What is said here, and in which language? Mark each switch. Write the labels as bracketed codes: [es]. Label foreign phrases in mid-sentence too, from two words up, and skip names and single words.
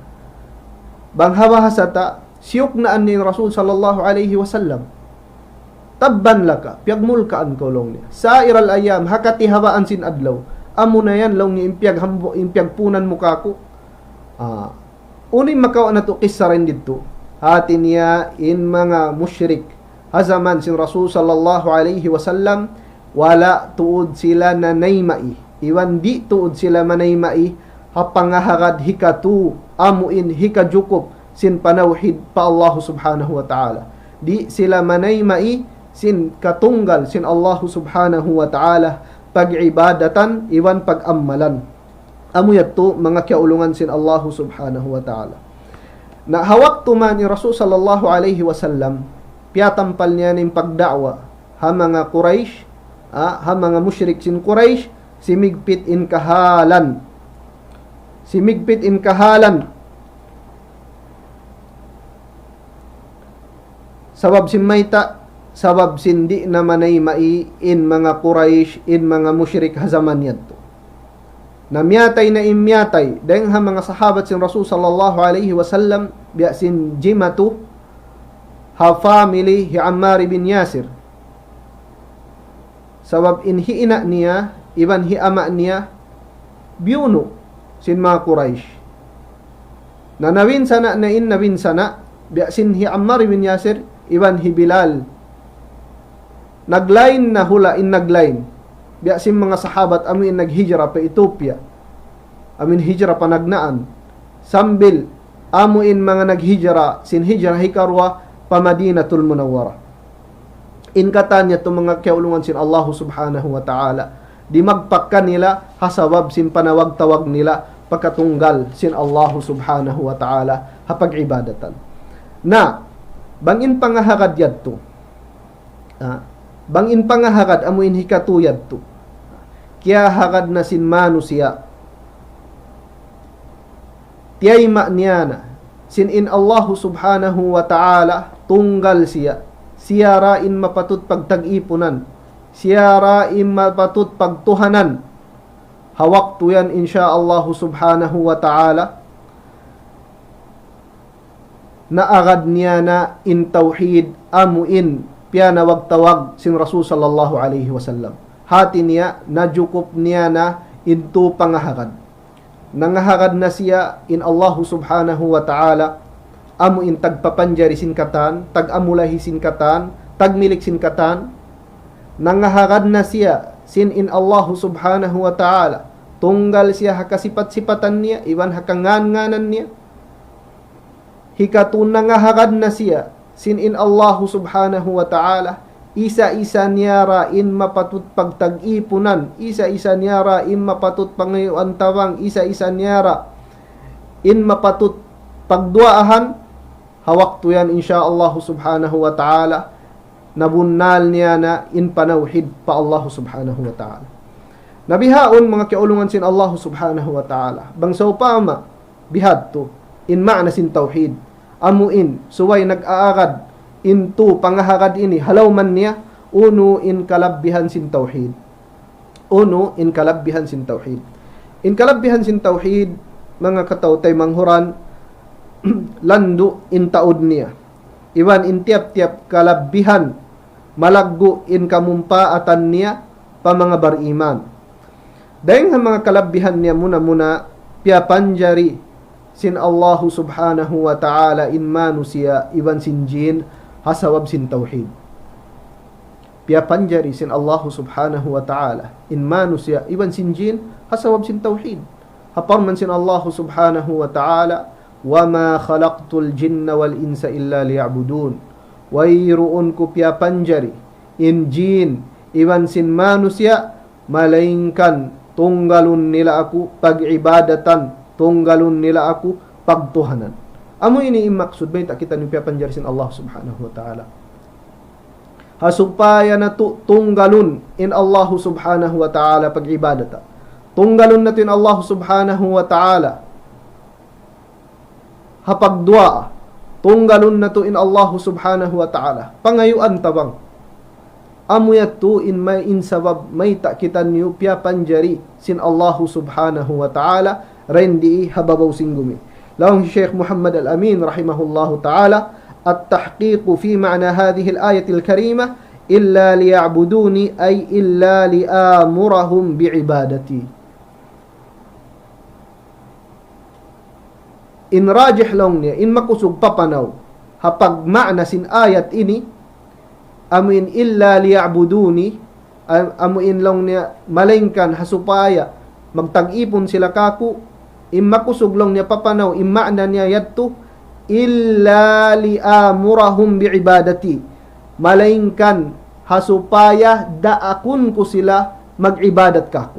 [tsg] Bang hawahasata, siyok na an ni Rasul [ar] صلى الله عليه وسلم, [tsg] tabban laka, piyagmulkaan ko laong niya. Sairal ayam, hakati hawaan sin adlaw, amo na yan laong niya impyagpunan mukha ko. Unin makaw na to kisa rin dito, hati niya in mga musyrik, hazaman sin Rasul [ar] صلى الله عليه وسلم, [tsg] wala tuod sila na naymai, iwan di tuod sila manaymai, hapangahagad hikatu, amuin hikajukup, sin panawhid pa Allah [ar] سبحانه وتعالى. [tsg] Di sila manaymai, sin katunggal, sin Allah [ar] سبحانه وتعالى, [tsg] pag-ibadatan, iwan pag-ammalan. Amo yato mga kaulungan sin Allah [ar] سبحانه وتعالى. [tsg] Na hawak tuman ni Rasul [ar] صلى الله عليه وسلم, [tsg] piyatampal niya ng pagdakwa, ha mga Quraysh, ha mga musyrik sin Quraysh, simigpit in kahalan. Simigpit in kahalan. Sabab sin mayta, sabab sindi na manay-mai in mga Quraysh, in mga musyrik hazaman yato. Namyatay na imyatay dahil ha mga sahabat sin Rasul [ar] صلى الله عليه وسلم, [tsg] biya sin Jimatu, ha family hi Ammar bin Yasir. Sabab in hiina niya, iban hi ama niya, biyuno sin mga Quraysh. Nanawin sana na in nawin sana, biya sin hi Ammar bin Yasir, iban hi Bilal. Naglain na hula in naglain. Biya sin mga sahabat amin naghijra pa Ethiopia, amin hijra pa nagnaan, sambil amuin mga naghijra sin hijra hikarwa pa Madinatul Munawwara. In katanya to mga kaulungan sin Allah [ar] سبحانه وتعالى, [tsg] di magpakkan nila hasabab sin panawag-tawag nila pagkatunggal sin Allah [ar] سبحانه وتعالى [tsg] hapag-ibadatan. Na bangin pangahagad yadto, bangin pangahagad amuin hikatuyad to, kaya hagad na sin manu siya, tiyay ma'niyana, sin in Allah [ar] سبحانه وتعالى, [tsg] tunggal siya, siya rain mapatut pagtag-ipunan, siya rain mapatut pagtuhanan, hawak to yan [ar] إن شاء الله سبحانه وتعالى, [tsg] naagad niya na in tawhid, amuin, piyanawag-tawag sin Rasul [ar] صلى الله عليه وسلم. [tsg] Hati niya, najukup niya na into pangahagad. Nangahagad na siya in Allah [ar] سبحانه وتعالى, [tsg] amu in tagpapanjari sin katan, tagamulahi sin katan, tagmilik sin katan. Nangahagad na siya sin in Allah [ar] سبحانه وتعالى, [tsg] tunggal siya hakasipat-sipatan niya, iwan hakangan-nganan niya. Hikatun nangahagad na siya sin in Allah [ar] سبحانه وتعالى, [tsg] isa-isa niyara in mapatut pagtag-ipunan, isa-isa niyara in mapatut pangayuan tawang, isa-isa niyara in mapatut pagduaahan, hawak to yan [ar] إن شاء الله سبحانه وتعالى, [tsg] nabunnal niya na in panawhid pa Allah [ar] سبحانه وتعالى. [tsg] Nabihaon mga kiulungan sin Allah [ar] سبحانه وتعالى, [tsg] bangsaw pama bihad to in ma'na sin tawhid, amuin suway nag-aagad into pangahagad ini halaw man niya, uno in kalabbihan sin tawhid, uno in kalabbihan sin tawhid. In kalabbihan sin tawhid mga katawtay manghuran lando in taod niya, iwan in tiap-tiap kalabbihan malaggo in kamumpaatan niya pa mga bariman. Dahil nga mga kalabbihan niya muna piapanjari sin Allah [ar] سبحانه وتعالى [tsg] in manusia iwan sin jin hasawab sin tawhid. Piapanjari sin Allah [ar] سبحانه وتعالى [tsg] in manusia iwan sin jin hasawab sin tawhid. Haparman sin Allah [ar] سبحانه وتعالى وما خلقت الجن والإنس إلا ليعبدون. [tsg] Wayruun ko piapanjari in jin iwan sin manusia malaingkan tunggalun nila ako pag-ibadatan, tunggalun nila ako pagtuhanan. Amo ini imaksud ba kita ni piapanjari sin Allah [ar] سبحانه وتعالى. [tsg] Hasupaya na tunggalun in Allah [ar] سبحانه وتعالى [tsg] pag-ibadata. Tunggalun natin Allah [ar] سبحانه وتعالى [tsg] hapagdua. Tunggalun na to in Allah [ar] سبحانه وتعالى [tsg] pangayuan tabang. Amuyat to in may insabab may takitan niyo piapanjari sin Allah [ar] سبحانه وتعالى [tsg] rendi hababaw singgumi. [ar] Lahong Sheikh Muhammad Al-Amin رحمه الله تعالى التحقيق في معنى هذه الآية الكريمة إلا ليعبدون أي إلا لآمرهم بعبادتي. [tsg] In rajih long niya, in makusog papanaw, hapag ma'na sin ayat ini, amuin [ar] إلا ليعبدون, [tsg] amuin long niya, malingkan hasupaya, magtag-ipon sila kaku, in makusog long niya papanaw, in ma'na niya yadto, [ar] إلا لآمرهم بعبادتي, [tsg] malingkan hasupaya, daakun ko sila, mag-ibadat kaku.